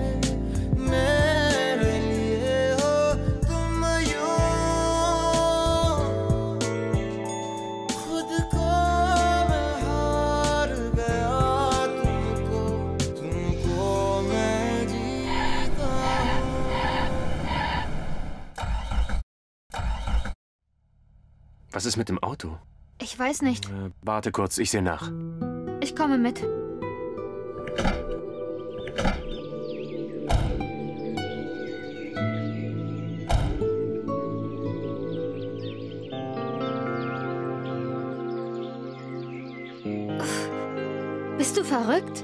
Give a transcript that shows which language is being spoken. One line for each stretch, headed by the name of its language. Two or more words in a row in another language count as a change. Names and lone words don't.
Hindi: हो तुम यूं खुद को मैं हार गया तुमको मैं जीता
German: Was ist mit dem Auto? Ich weiß nicht. Warte kurz, ich sehe nach. Ich komme mit. Bist du verrückt?